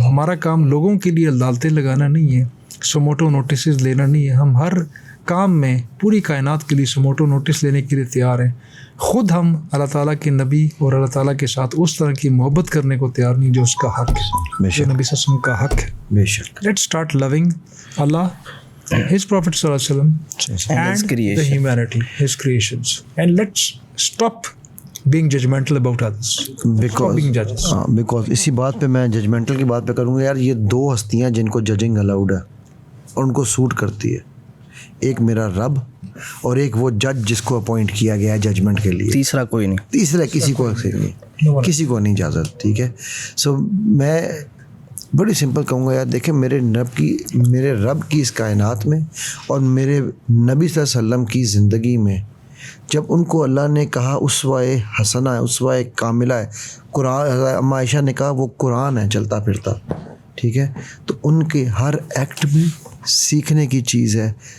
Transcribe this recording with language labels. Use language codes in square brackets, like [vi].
[ur] ہمارا کام لوگوں کے لیے عدالتیں لگانا نہیں ہے, سموٹو نوٹسز لینا نہیں ہے. ہم ہر کام میں پوری کائنات کے لیے سموٹو نوٹس لینے کے لیے تیار ہیں. خود ہم اللہ تعالیٰ کے نبی اور اللہ تعالیٰ کے ساتھ اس طرح کی محبت کرنے کو تیار نہیں جو اس کا حق ہے, جو نبی صلی اللہ علیہ وسلم کا حق ہے. بے شک. [en] Let start loving Allah, His Prophet صلی اللہ علیہ وسلم and the humanity, His creations, and let's stop being judgmental about others. Stop being judges. [ur] Because اسی بات پہ میں ججمنٹل کی بات پہ کروں گا. یار یہ دو ہستیاں جن کو ججنگ الاؤڈ ہے اور ان کو سوٹ کرتی ہے, ایک میرا رب اور ایک وہ جج جس کو اپوائنٹ کیا گیا ہے ججمنٹ کے لیے. تیسرا کوئی نہیں, تیسرا کسی کو نہیں, کسی کو نہیں اجازت. ٹھیک ہے, سو میں بڑی سمپل کہوں گا یار, دیکھیں میرے رب کی اس کائنات میں اور میرے نبی صلی اللہ علیہ وسلم کی زندگی میں جب ان کو اللہ نے کہا اسوہ حسنہ ہے, اسوہ کاملہ ہے, قرآن, اما عائشہ نے کہا وہ قرآن ہے چلتا پھرتا, ٹھیک ہے, تو ان کے ہر ایکٹ میں سیکھنے کی چیز ہے.